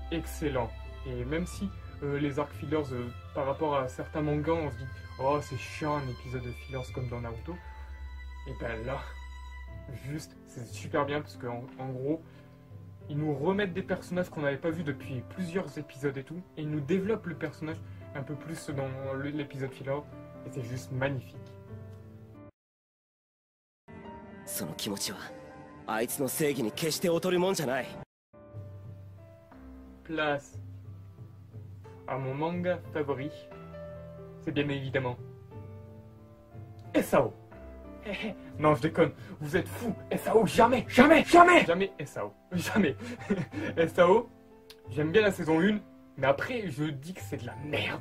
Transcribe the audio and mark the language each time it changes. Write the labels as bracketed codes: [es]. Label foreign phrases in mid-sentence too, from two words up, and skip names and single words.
[fr] Et même si les arcs fillers par rapport à certains mangas, on se dit oh c'est chiant un épisode de fillers comme dans Naruto. Et ben là, juste c'est super bien parce qu'en gros, ils nous remettent des personnages qu'on n'avait pas vus depuis plusieurs épisodes et tout, et ils nous développent le personnage un peu plus dans l'épisode filler, et c'est juste magnifique. [ja] その気持ちはあいつの正義に決して劣るもんじゃない。 [fr] Place à mon manga favori, c'est bien évidemment SAO. Non, je déconne, vous êtes fous, SAO, jamais, jamais, jamais, jamais SAO, jamais. SAO, j'aime bien la saison 1, mais après je dis que c'est de la merde.